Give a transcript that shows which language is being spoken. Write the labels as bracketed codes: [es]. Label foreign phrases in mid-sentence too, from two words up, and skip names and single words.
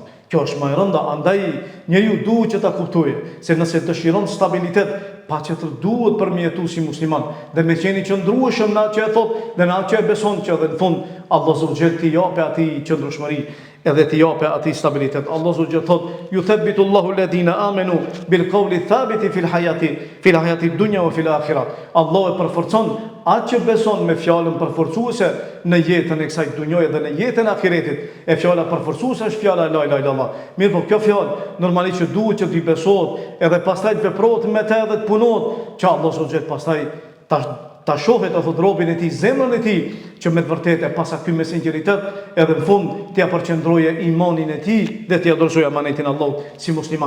[sq] Kjo është më e rënda, andaj njeriu duhet që ta kuptojë se nëse dëshiron stabilitet, paqetër duhet përmjetu si musliman dhe me qenë i qëndrueshëm në atë që e thot dhe në atë që e beson, që edhe në fund Allah subhanahu t'i jape atij qëndrueshmëri edhe t'i jape atij stabilitet. [ar] الله سبحانه thot يثبت الله الذين آمنوا بالقول الثابت في الحياة الدنيا وفي الآخرة. [sq] Allah e përforcon atë që beson me fjalën përforcuese në jetën e kësaj dunjoje dhe në jetën e ahiretit. E fjala përforcuese është fjala [ar] لا إله إلا الله. [sq] Mirë, po kjo fjalë normalisht që duhet që t'i besohet edhe pastaj të veprohet me të edhe të punohet, që Allah subhanahu pastaj ta shohet atë robën e tij, zemrën e tij, që me të vërtetë e pasa ky me sinqeritet edhe në fund t'ia përqendroje imanin e tij dhe t'ia dorëzojë amanetin Allahut si musliman.